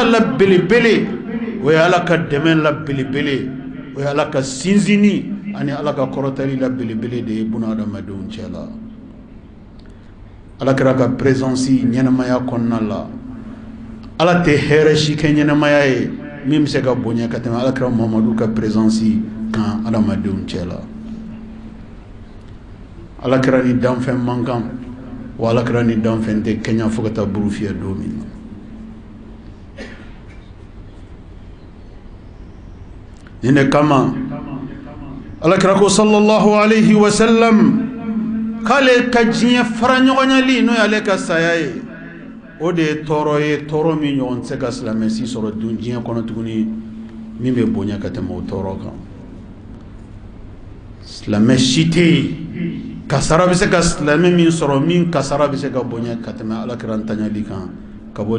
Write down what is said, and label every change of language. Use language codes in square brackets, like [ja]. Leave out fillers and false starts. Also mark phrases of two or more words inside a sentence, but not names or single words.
[bm] la belebele o ye ala ka dɛmɛ la belebele o ye ala ka sinsinni ani ala ka kɔrɔtali la belebele de ye buna adamadenw cɛla ala kɛra ka présence ɲɛnamaya kɔnɔna la ala tɛ hɛrɛ si kɛ ɲɛnamaya ye min bɛ se ka bonya ka tɛmɛ ala kɛra muhamadu ka présence kan adamadenw cɛla ala kɛra ni danfɛn man kan wa ala kɛra ni danfɛn tɛ kɛɲɛ fo ka taa buru fiyɛ don min na nin de kama alakira ko [ar] صلى الله عليه وسلم [bm] k'ale ka diɲɛ fara ɲɔgɔnyali n'o y'ale ka saya ye o de ye tɔɔrɔ ye tɔɔrɔ min ɲɔgɔn tɛ se ka silamɛ si sɔrɔ diɲɛ kɔnɔ tuguni min bɛ bonya ka tɛmɛ o tɔɔrɔ kan silamɛ si tɛ yen kasara bɛ se ka silamɛ min sɔrɔ min kasara bɛ se ka bonya ka tɛmɛ alakira ntanyali kan ka bɔ